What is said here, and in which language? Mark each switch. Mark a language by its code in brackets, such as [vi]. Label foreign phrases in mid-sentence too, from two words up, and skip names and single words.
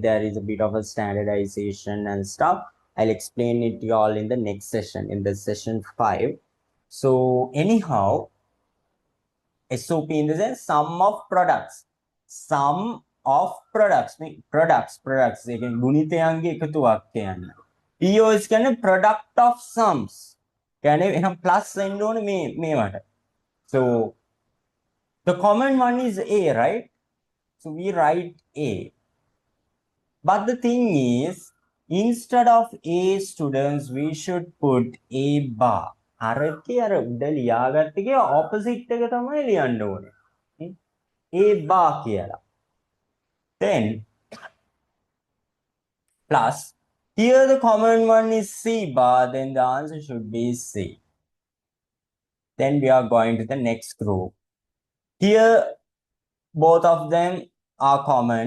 [en] There is a bit of a standardization and stuff. I'll explain it to you all in the next session, in the session 5. So anyhow, SOP in the sense sum of products. Sum of products. Products. [si] ඒ කියන්නේ ගුණිතයන්ගේ එකතුවක් කියන්න. POS කියන්නේ [en] product of sums. [si] කියන්නේ එහෙනම් plus වෙන්න ඕනේ මේවට. [en] So the common one is A, right? So we write A. But the thing is, instead of A students, we should put A bar. [si] අරකේ අර උඩ ලියාගත්තේ opposite එක තමයි ලියන්න ඕනේ. [en] A bar කියලා. Then plus here the common one is C bar, then the answer should be C. Then we are going to the next group. Here both of them are common.